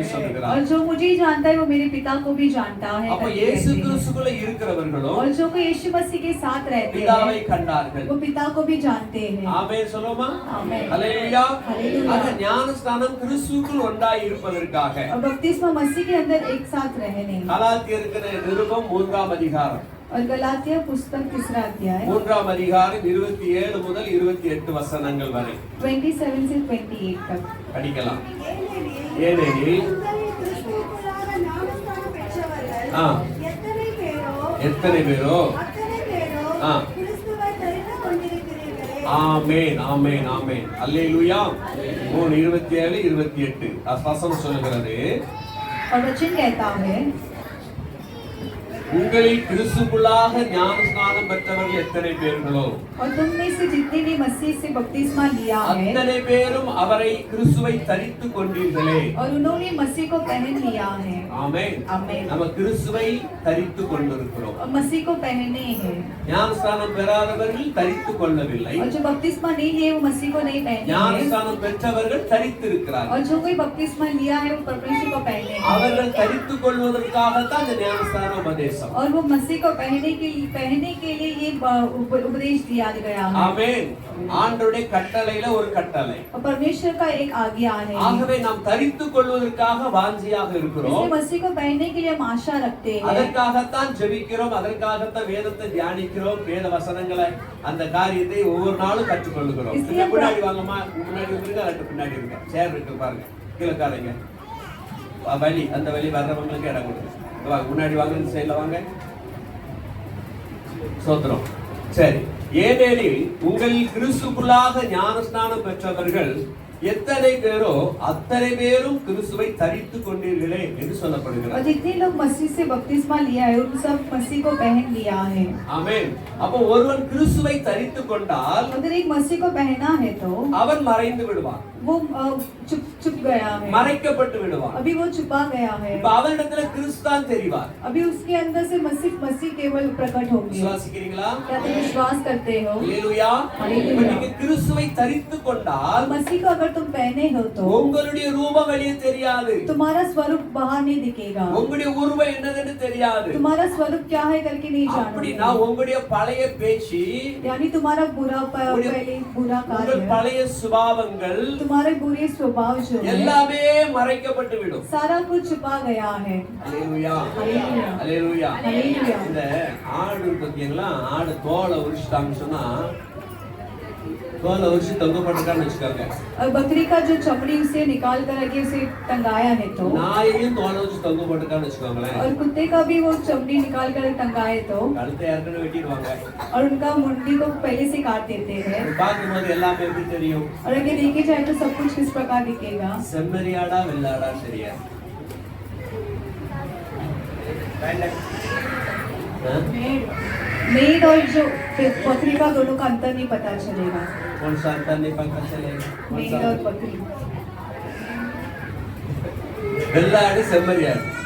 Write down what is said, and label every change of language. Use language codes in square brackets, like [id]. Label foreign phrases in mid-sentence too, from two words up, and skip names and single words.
[hi] और [ta] சொல்லுகிறார். [hi] जो मुझे जानता है वो मेरे पिता को भी जानता है। [ta] அப்ப [hi] करके [ta] இயேசு [hi] कहते हैं। [ta] கிறிஸ்துக்குள்ள இருக்கிறவர்களும் [hi] और जो कोई यीशु मसीह के साथ रहते [ta] பிதாவை [hi] हैं [ta] கண்டார்கள். [hi] वो पिता को भी जानते हैं। [ta] ஆமென் சொல்லுமா? [hi] आमीन। [ta] ஹல்லேலூயா. ஹல்லேலூயா. அந்த ஞானஸ்நானம் கிறிஸ்துவுக்குள் ஒன்றாய் இருப்பதற்காக. [hi] और बपतिस्मा मसीह के अंदर एक साथ रहने। [ta] கலாத்தியருக்கு நிருபம் 3ஆம் அதிகாரம். [hi] और गलातिया पुस्तक 3 अध्याय [ta] 3ஆம் அதிகாரம் 27 முதல் 28 வசனங்கள் வரை [hi] 27 से 28 तक [ta] படிக்கலாம். ஏனெனில் ஏனெனில் உங்களில் கிறிஸ்துவுக்குள்ளாக ஞானஸ்நானம் பெற்றவர்கள் ஆ. எத்தனை பேரோ எத்தனை பேரோ அத்தனை பேரோ ஆ. கிறிஸ்துவை தெரிந்து கொண்டிருக்கிறீர்களே. ஆமென் ஆமென் ஆமென் அல்லேலூயா. 3:27 28 வசனம் சொல்லுகிறது, [hi] और वचन कहता है [ta] உங்களில் கிறிஸ்துவுக்குள்ளாக ஞானஸ்நானம் பெற்றவர்கள் எத்தனை பேர்களோ [hi] और तुम में से जितने ने मसीह से बपतिस्मा लिया है [ta] அத்தனை பேரும் அவரை கிறிஸ்துவை தரித்துக் கொண்டீர்களே. [hi] और उन्होंने मसीह को पहन लिया है [ta] ஆமென். [hi] आमीन [ta] நம்ம கிறிஸ்துவை தரித்துக் கொண்டிருக்கிறோம். [hi] और मसीह को पहने हैं [ta] ஞானஸ்நானம் பெறாதவர்கள் தரித்துக் கொள்ளவில்லை. [hi] और जो बपतिस्मा नहीं लिए वो मसीह को नहीं पहने हैं [ta] ஞானஸ்நானம் பெற்றவர்கள் தரித்திருக்கிறார்கள். [hi] और जो कोई बपतिस्मा लिया है वो परमेश्वर को पहने हैं [ta] அவர்கள் தரித்துக் கொள்வதற்காகத்தான் இந்த ஞானஸ்நான உபதேசம். [hi] और वो मसीह को पहनने के लिए ये उपदेश दिया गया है [ta] ஆமென். ஆண்டவருடைய கட்டளையில ஒரு கட்டளை. [hi] और परमेश्वर का एक आज्ञा है [ta] ஆகவே நாம் தரித்துக் கொள்வதற்காக வாஞ்சியாக இருக்கிறோம். [hi] इसलिए मसीह को पहनने के लिए हम आशा रखते हैं [ta] அதற்காகத்தான் ஜெபிக்கிறோம், அதற்காகத்தான் வேதத்தை தியானிக்கிறோம், வேத வசனங்களை அந்த காரியத்தை ஒவ்வொரு நாளும் கற்றுக்கொள்ளுகிறோம். [hi] इसलिए [ta] முன்னாடி வாங்கம்மா, முன்னாடி வந்துருங்க, ரெண்டு பின்னாடி இருக்க சேர் இருக்கு பாருங்க, கீழே காரங்க வழி, அந்த வழி வர்றவங்களுக்கு இடம் கொடுங்க. வாங்க, முன்னாடி வாங்க, இந்த சைடுல வாங்க. சோத்திரம். சரி, ஏனெனில் உங்களில் கிறிஸ்துவுக்குள்ளாக ஞானஸ்நானம் பெற்றவர்கள் எத்தனை பேரோ அத்தனை பேரும் கிறிஸ்துவை தரித்துக் கொண்டீர்களே என்று [hi] और [ta] சொல்லப்படுகிறது. [hi] जितने लोग मसीह से बपतिस्मा लिया है उन सब मसीह को पहन लिया है [ta] ஆமென். அப்போ ஒருவன் கிறிஸ்துவை தரித்துக் கொண்டால் [hi] अगर एक मसीह को पहना है तो [ta] அவன் மறைந்து விடுவான், [hi] वो छुप गया है [ta] மறைக்கப்பட்டு விடுவான். [hi] अभी वो छुपा गया है [ta] இப்ப அவனிடத்துல கிறிஸ்தான் தெரிவார். [hi] अभी उसके अंदर से मसीह केवल प्रकट होंगे [ta] விசுவாசிக்கிறீங்களா? [hi] क्या तुम विश्वास करते हो [ta] அல்லேலூயா. அல்லேலூயா. இப்ப நீங்க கிறிஸ்துவை தரித்துக் கொண்டால் [hi] मसीह को अगर तुम पहने हो तो [ta] உங்களுடைய ரூபம் வெளியே தெரியாது, [hi] तुम्हारा स्वरूप बाहर नहीं दिखेगा [ta] உங்களுடைய உருவம் என்னதுன்னு தெரியாது. [hi] तुम्हारा स्वरूप क्या है करके नहीं [ta] அப்படின்னா [hi] जानोगे [ta] உங்களுடைய பழைய பேச்சு, [hi] यानी तुम्हारा बुरा पहले बुरा [ta] உங்கள் [hi] कार्य [ta] பழைய சுபாவங்கள் [hi] तुम्हारे बुरे स्वभाव जो है [ta] எல்லாமே மறைக்கப்பட்டு விடும். [hi] सारा कुछ छुपा गया है [ta] அல்லேலூயா. [hi] हालेलुया [ta] அல்லேலூயா. [hi] हालेलुया [ta] இந்த ஆடு பத்தியங்களா, ஆடு தோலை உரிச்சிட்டாங்கன்னு சொன்னா, தோலை உரிச்சு தொங்க போட்டுக்கான்னு வச்சுக்காங்க. [hi] और बकरी का जो चमड़ी उसे निकाल कर के उसे टंगाया है तो [ta] நாயையும் தோலை வச்சு தொங்க போட்டுக்கான்னு வச்சுக்கோங்களேன். [hi] और कुत्ते का भी वो चमड़ी निकाल कर टंगाए तो [ta] கழுத்தை ஏற்கனவே வெட்டிடுவாங்க. [hi] और उनका मुंडी को पहले से काट देते हैं [ta] பார்க்கும்போது எல்லாமே எப்படி தெரியும்? [hi] और अगर देखे जाए तो सब कुछ किस प्रकार दिखेगा [ta] செம்மறியாடா வெள்ளாடா தெரியாது. [hi] मेड और जो बकरी का दोनों का अंतर नहीं पता चलेगा कौन सा अंतर नहीं पता चलेगा? कौन मेड सा? और बकरी [ta] வெள்ளாடு செம்மறியாடு.